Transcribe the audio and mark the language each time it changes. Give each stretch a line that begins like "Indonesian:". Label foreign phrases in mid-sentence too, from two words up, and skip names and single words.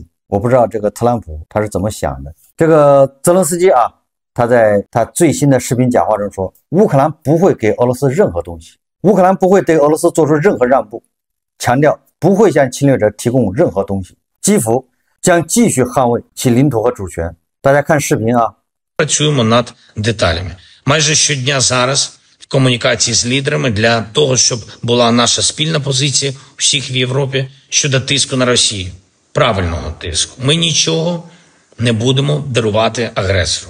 Chinese: 我不知道这个特朗普他是怎么想的。这个泽连斯基他在他最新的视频讲话中说，乌克兰不会给俄罗斯任何东西，乌克兰不会对俄罗斯做出任何让步，强调不会向侵略者提供任何东西。基辅将继续捍卫其领土和主权。大家看视频
Ukrainian: Працюємо над деталями. Майже щодня зараз в комунікації з лідерами для того, щоб була наша спільна позиція всіх в Європі щодо тиску на Росію. Правильного тиску. Ми нічого не будемо дарувати агресору.